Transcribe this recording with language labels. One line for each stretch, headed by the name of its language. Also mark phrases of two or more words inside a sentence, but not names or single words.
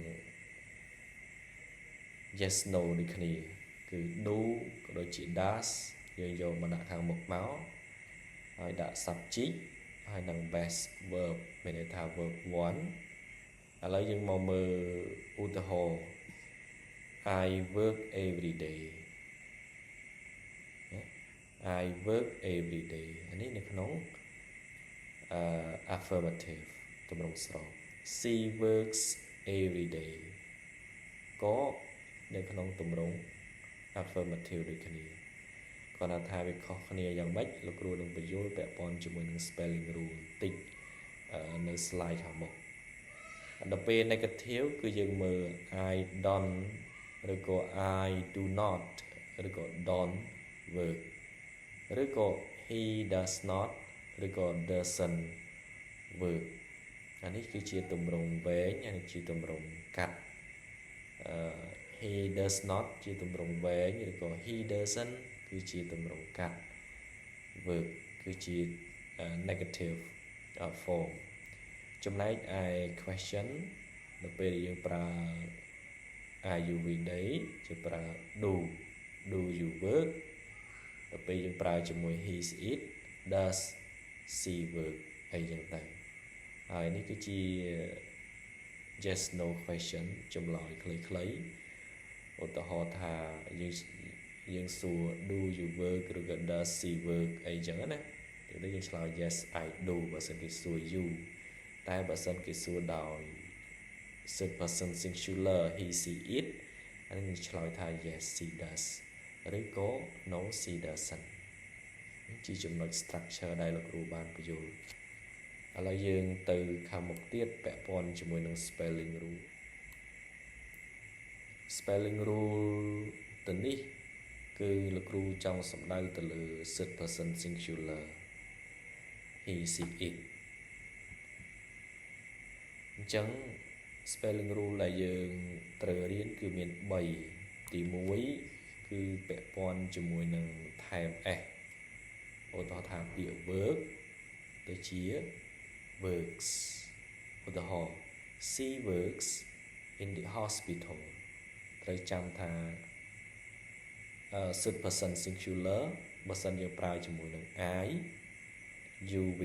English: yes no
Khmer: ដូចគ្នាគឺ do ក៏ដូចជា does យើងយកមកដាក់ខាងមុខមកហើយដាក់ subject ហើយនឹង
English: base verb
Khmer: មានន័យថា verb 1ឥឡូវយើងមកមើលឧទាហរណ៍
English: I work every day I work every day
Khmer: អានេះនៅក្នុងaffirmative ទម្រង់ស្រប
English: she works every day
Khmer: ក៏នៅក្នុងទម្រង់ affirmative ដូចគ្នាគាត់ថាវាខុសគ្នាយ៉ាងម៉េចលោកគ្រូនឹងបញ្យល់ពាក់ព័ន្ធជាមួយនឹង
English: spelling rule
Khmer: តិចនៅ slide ខាងមុខដល់ពេល negative គឺយើងមើល
English: I don't
Khmer: ឬក៏
English: I do not
Khmer: ឬក៏
English: don't work
Khmer: ឬក៏
English: he does not
Khmer: ឬក៏
English: doesn't work
Khmer: អានេះគឺជាទម្រង់វែងអានេះជាទម្រង់កាត់
English: he does not
Khmer: ជាទម្រង់វែ ងឬក៏
English: he doesn't
Khmer: គឺជាទម្រង់កាត់ work គឺជា
English: negative form
Khmer: ចំណែកឯ question នៅពេលយើងប្រើ
English: are you everyday
Khmer: ជាប្រើ
English: do you work
Khmer: ដល់ពេលយើងប្រើជាមួយ
English: he it does she work
Khmer: អីចឹងទៅហើយនេះគឺជា
English: yes no question
Khmer: ចម្លើយខ្លីៗឧ ទាហរណ៍ថាយើងសួរ
English: do you work
Khmer: ឬក៏
English: does she work
Khmer: អីចឹងណាទៅយើងឆ្លើយ
English: yes I do
Khmer: បើសិនគេសួរ you តែបើសិនគេសួរដោយ
English: third person singular he she it
Khmer: អានេះយើងឆ្លើយថា
English: yes she does
Khmer: ឬក៏
English: no she doesn't
Khmer: ជាចំណុច structure ដែលលោកគ្រូបានបញ្យល់ឥឡូវយើងទៅខាងមុខទៀតពាក់ព័ន្ធជាមួយនឹង spelling rule ទៅនេះគឺលោកគ្រូចង់សំដៅទៅលើ
English: third person singular he she it
Khmer: អញ្ចឹង
English: spelling rule
Khmer: ដែលយើងត្រូវរៀនគឺមាន3ទី1គឺពាក់ព័ន្ធជាមួយនឹងថែម s ឧទាហរណ៍ថាពាក្យ work ទៅជា works ឧទាហរណ៍
English: she works in the hospital
Khmer: ត្រូវចាំថា
English: third person singular
Khmer: បើសិនយើងប្រើជាមួយនឹង
English: I you we